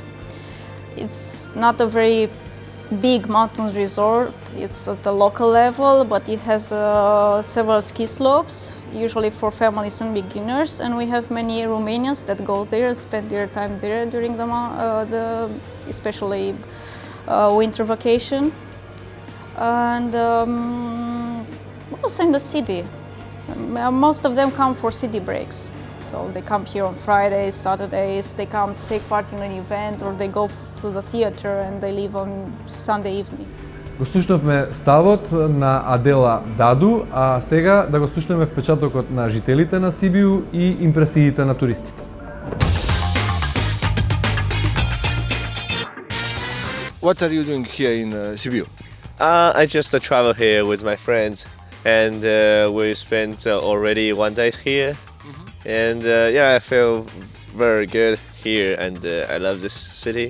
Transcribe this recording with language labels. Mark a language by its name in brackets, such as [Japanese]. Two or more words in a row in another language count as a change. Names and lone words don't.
[English] It's not a very big mountain resort, it's at the local level, but it has several ski slopes, usually for families and beginners, and we have many Romanians that go there, spend their time there during the especially winter vacation. And also in the city. Most of them come for city breaks. So they come here on Fridays, Saturdays, they come to take part in an event, or they go to the theater and they leave on Sunday evening. [Macedonian] Го слушнавме ставот на Адела Даду, а сега да го слушнеме впечатокот на жителите на Сибиу и импресиите на туристите. [English] What are you doing here in Sibiu? I just travel here with my friends, and we spent already 1 day here. And I feel very good here, and I love this city.